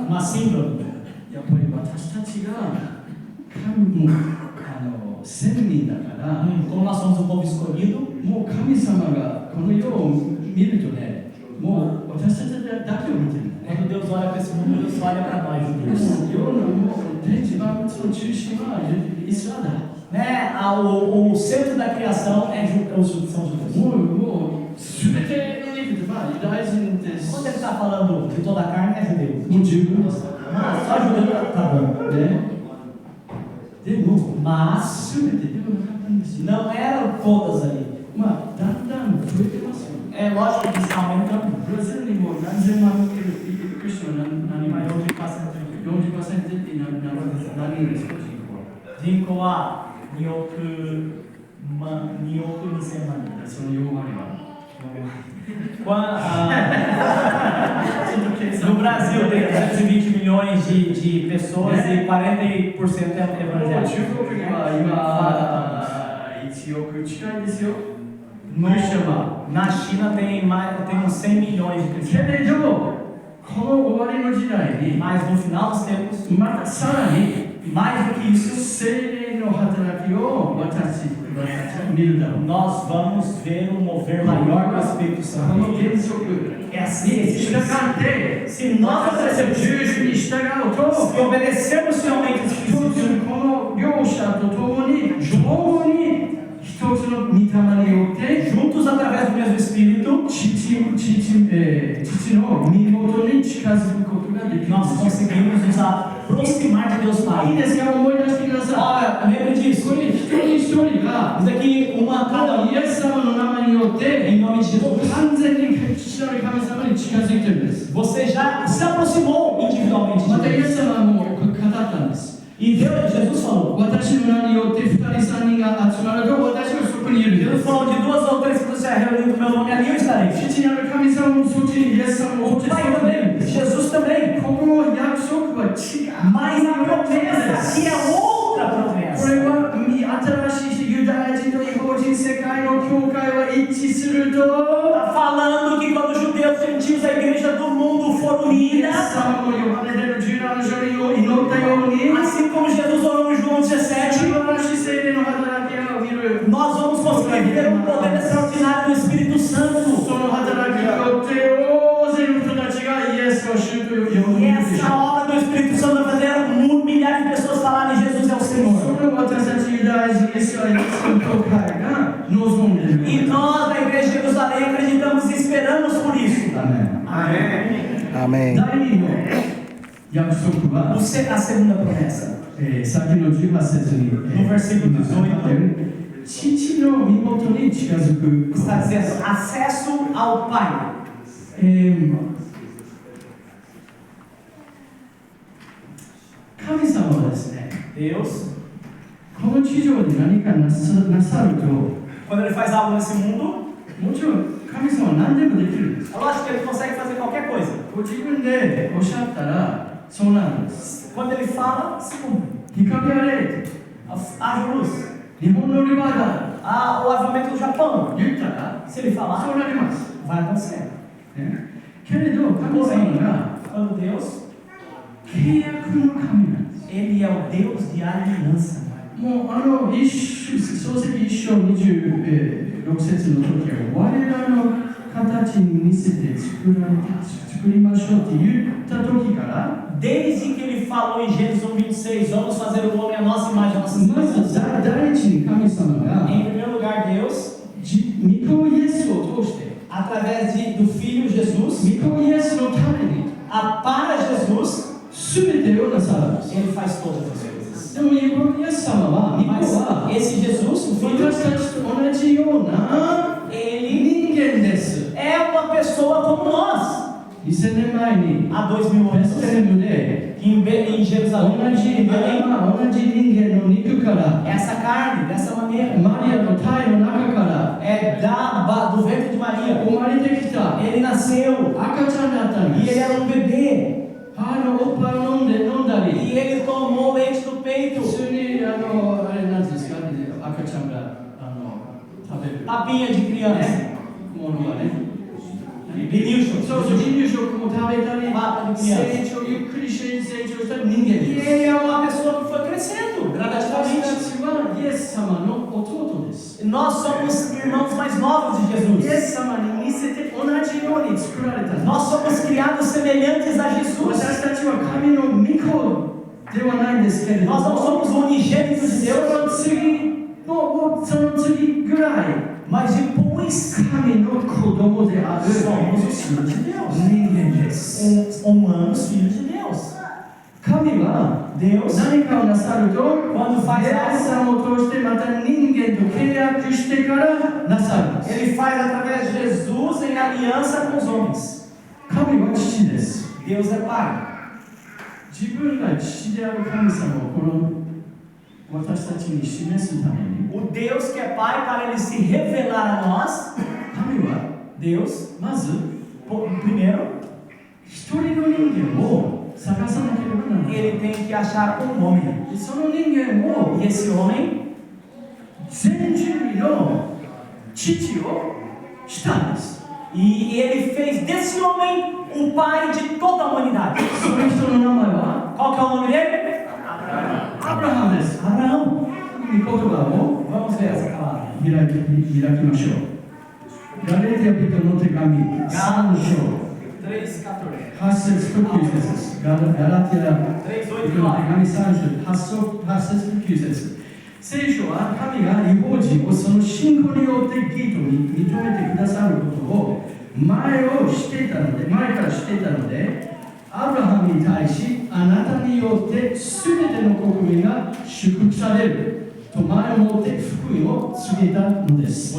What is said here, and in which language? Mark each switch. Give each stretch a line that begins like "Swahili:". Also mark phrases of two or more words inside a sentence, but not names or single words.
Portuguese: uma síndrome.
Japanese: やっぱり私たちが神も先民だから、
Portuguese: Como nós somos um povo escolhido,
Japanese: もう神様がこの世を見るとね、もう
Portuguese: Deus olha para esse mundo, Deus olha para nós, judeus.
Japanese: 世のもう天地万物の中心はイスラエルだ。
Portuguese: Né? O centro da criação são os judeus.
Japanese: もう全ての肉でユダヤ人です。
Portuguese: Quando ele está falando de toda a carne, é judeu.
Japanese: もう十分です。
Portuguese: Só judeu tá bom.
Japanese: ね。でも
Portuguese: Mas
Japanese: 全てではなかったんですよ。
Portuguese: não eram todas ali.
Japanese: だんだん増えてますよ。
Portuguese: É lógico que está aumentando.
Japanese: ブラジルにも何千万人いるクリスチャンは何万 40% って何人ですか人口は。人口は2億2000万人。その4割は。
Portuguese: No Brasil tem 220 milhões de pessoas e 40% é evangélico.
Japanese: 中国には今1億近いですよ。
Portuguese: Na China tem uns 100 milhões de cristãos.
Japanese: この終わりの時代に
Portuguese: Mas no final dos tempos,
Japanese: またさらに
Portuguese: mais do que isso,
Japanese: 聖霊の働きを私たちは見るだろう。
Portuguese: nós vamos ver um mover maior do Espírito
Japanese: この
Portuguese: Santo.
Japanese: 原則
Portuguese: É assim que
Japanese: に
Portuguese: existe.
Japanese: 従って
Portuguese: Se nós
Japanese: 私たち
Portuguese: obedecermos,
Japanese: 十種に従うと
Portuguese: se obedecermos fielmente os
Japanese: 一
Portuguese: princípios,
Japanese: つこの両者と共に相互に一つの御霊によって
Portuguese: juntos através do mesmo Espírito,
Japanese: 父の身元に近づくことができる。
Portuguese: nós conseguimos nos aproximar de Deus
Japanese: いい
Portuguese: Pai.
Japanese: ですか、思い出してくださ
Portuguese: Olha, lembre
Japanese: い。こ
Portuguese: disso.
Japanese: れ一人一人が
Portuguese: Isso aqui, uma
Japanese: た
Portuguese: cada
Japanese: だ
Portuguese: um,
Japanese: イエス様の名前によって
Portuguese: em nome de
Japanese: もう
Portuguese: Jesus.
Japanese: 完全に父なる神様に近づいているんです。
Portuguese: Você já se aproximou individualmente
Japanese: またイ
Portuguese: de
Japanese: エ
Portuguese: Deus.
Japanese: ス様はもう語ったんです。
Portuguese: E Jesus falou.
Japanese: 私の名によって2人3人が集まると私はそこにいる。
Portuguese: Jesus falou de 2 ou 3 que você é reunido no meu nome, ali eu estarei.
Japanese: 父なる神様もそっちにイエス様も
Portuguese: O Pai também, Jesus também.
Japanese: ここの約束は違う。
Portuguese: Mas a promessa aqui é outra
Japanese: こ
Portuguese: promessa.
Japanese: れは新しいユダヤ人と違法人世界の教会は一致すると
Portuguese: Está falando que quando os judeus, gentios, a igreja do mundo for
Japanese: イエ
Portuguese: unida,
Japanese: ス様もヨハネでの17章に祈ったように
Portuguese: assim como Jesus orou em João 17,
Japanese: 素晴らしい聖霊の働きを見る
Portuguese: nós vamos conseguir viver um poder extraordinário do Espírito
Japanese: そ
Portuguese: Santo.
Japanese: の働きによって大勢の人たちがイエスを主と呼ぶ
Portuguese: E essa obra do Espírito Santo vai fazer milhares de pessoas falarem Jesus é o
Japanese: そ
Portuguese: Senhor.
Japanese: れを私たちユダヤ人イスラエルの教会が望んでいる
Portuguese: E nós, da Igreja de Jerusalém, acreditamos e esperamos por isso.
Japanese: アメン
Portuguese: Amém.
Japanese: 第二の約束は
Portuguese: A segunda promessa,
Japanese: 先の18節に
Portuguese: no versículo 18,
Japanese: 父の身元に近づく
Portuguese: está dizendo acesso ao Pai.
Japanese: 神様はですね
Portuguese: Deus,
Japanese: この地上で何かなさると
Portuguese: quando Ele faz algo nesse mundo,
Japanese: もちろん神様は何でもできるんです
Portuguese: é lógico que Ele consegue fazer qualquer coisa.
Japanese: ご自分でおっしゃったらそうなるんです
Portuguese: Quando Ele fala, se cumpre.
Japanese: 光あれ
Portuguese: Haja luz.
Japanese: 日本のリバーだ
Portuguese: O avivamento do Japão,
Japanese: 言ったら
Portuguese: se Ele
Japanese: そ
Portuguese: falar,
Japanese: うなります、
Portuguese: vai acontecer.
Japanese: ね、けれど神様が
Portuguese: Quando Deus,
Japanese: 契約の神なんです
Portuguese: Ele é o Deus de aliança.
Japanese: もう創世記1章26節の時は我らの形に似せて作りましょうって言った時から
Portuguese: Desde que Ele falou em Gênesis 1:26, vamos fazer o homem à nossa imagem, à nossa
Japanese: まず
Portuguese: semelhança.
Japanese: 第一に神様が
Portuguese: Em primeiro lugar, Deus,
Japanese: 御子イエスを通して
Portuguese: através do Filho Jesus,
Japanese: 御子イエスのために
Portuguese: para Jesus,
Japanese: 全てをなさるんです
Portuguese: Ele faz todas as coisas.
Japanese: でも御子イエス様は御子
Portuguese: Mas
Japanese: は
Portuguese: esse Jesus, o Filho,
Japanese: 私たちと同じような
Portuguese: Ele
Japanese: 人間です
Portuguese: é uma pessoa como nós.
Japanese: 2000 年前に
Portuguese: Há 2000
Japanese: ベス
Portuguese: anos,
Japanese: レヘムで
Portuguese: em
Japanese: 同
Portuguese: Jerusalém,
Japanese: じ
Portuguese: em Belém,
Japanese: 同じ人間の肉から
Portuguese: essa carne, dessa maneira,
Japanese: マリアの胎の中から
Portuguese: é do ventre de Maria.
Japanese: 生まれてきた
Portuguese: Ele nasceu
Japanese: 赤ちゃんだったん
Portuguese: e
Japanese: で
Portuguese: ele
Japanese: す
Portuguese: era um bebê.
Japanese: 母のおっぱいを飲んだり
Portuguese: E ele tomou leite do peito,
Japanese: 普通にあれなんですか赤ちゃんが食べる
Portuguese: papinha de criança,
Japanese: ものはね
Portuguese: vinil
Japanese: そうそう離乳食も食べたり
Portuguese: Papa de
Japanese: 成
Portuguese: criança.
Japanese: 長ゆっくり成長した人間
Portuguese: E
Japanese: です
Portuguese: ele é uma pessoa que foi crescendo
Japanese: 私た
Portuguese: gradativamente.
Japanese: ちはイエス様の弟です
Portuguese: Nós somos irmãos mais novos de
Japanese: イエ
Portuguese: Jesus.
Japanese: ス様に似せて同じように作られたんです
Portuguese: Nós somos criados semelhantes a Jesus.
Japanese: 私たちは神の御子ではないですけれど
Portuguese: Nós não
Japanese: も、
Portuguese: somos unigênitos de
Japanese: そ
Portuguese: Deus,
Japanese: の次、もうその次ぐらい、
Portuguese: mas depois
Japanese: 神の子供である
Portuguese: somos os filhos de Deus.
Japanese: 人間です。
Portuguese: Humanos filhos de Deus.
Japanese: 神は
Portuguese: Deus,
Japanese: 何かをなさると、
Portuguese: quando
Japanese: イ
Portuguese: faz
Japanese: エ
Portuguese: algo,
Japanese: ス様を通してまた人間と契約してからなさるんです。
Portuguese: Ele faz através de Jesus em aliança com os homens.
Japanese: 神は父です。
Portuguese: Deus é Pai.
Japanese: 自分が父である神様をこの私たちに示すために、
Portuguese: O Deus que é Pai, para Ele se revelar a nós,
Japanese: 神は
Portuguese: Deus,
Japanese: まず
Portuguese: primeiro,
Japanese: 一人の人間を探さなければならない。
Portuguese: Ele tem que achar um homem.
Japanese: その人間を
Portuguese: E esse homem,
Japanese: 全人類の父をしたんです。
Portuguese: e Ele fez desse homem um pai de toda a humanidade.
Japanese: その人の名前は
Portuguese: Qual que é o nome dele?
Japanese: アブラハムです。
Portuguese: Abraão.
Japanese: 御言葉を
Portuguese: Vamos ver essa palavra.
Japanese: 開きましょう。ガレーティア人の手紙3章 3:14. 8節と9節です。ガラティア人の手紙3章8節と9節。聖書は神が異邦人をその信仰によって義とに認めてくださることを前からしていたので、アブラハムに対しあなたによって全ての国民が祝福されると前をもって福音を告げたのです。